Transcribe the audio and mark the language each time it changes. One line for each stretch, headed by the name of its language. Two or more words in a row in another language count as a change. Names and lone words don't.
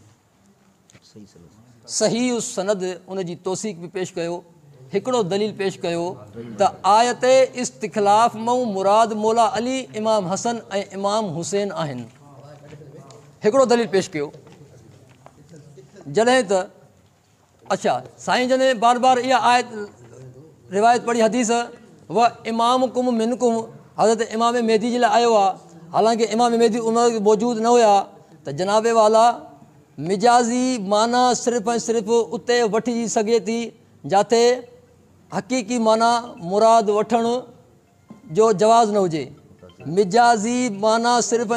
Sindhi: सही सनद उन जी तौसीक़ बि पेश कयो हिकिड़ो दलील पेश कयो त आयत इस्तिख़लाफ़ मां मुराद मौला अली इमाम हसन ऐं इमाम हुसैन आहिनि हिकिड़ो दलील पेश कयो जॾहिं त अच्छा साईं जॾहिं बार बार इहा आयत रिवायत पढ़ी हदीस व
Arabic: إمامكم منكم
Sindhi: हज़रत इमाम मेहदी जे लाइ आयो आहे हालांकि इमाम मेहदी उन मौजूदु न हुया त जनाब वाला मिजाज़ी माना सिर्फ़ु ऐं सिर्फ़ु उते वठी सघे थी जिते हक़ीक़ी माना मुराद वठण जो जवाज़ न हुजे मिजाज़ी माना सिर्फ़ु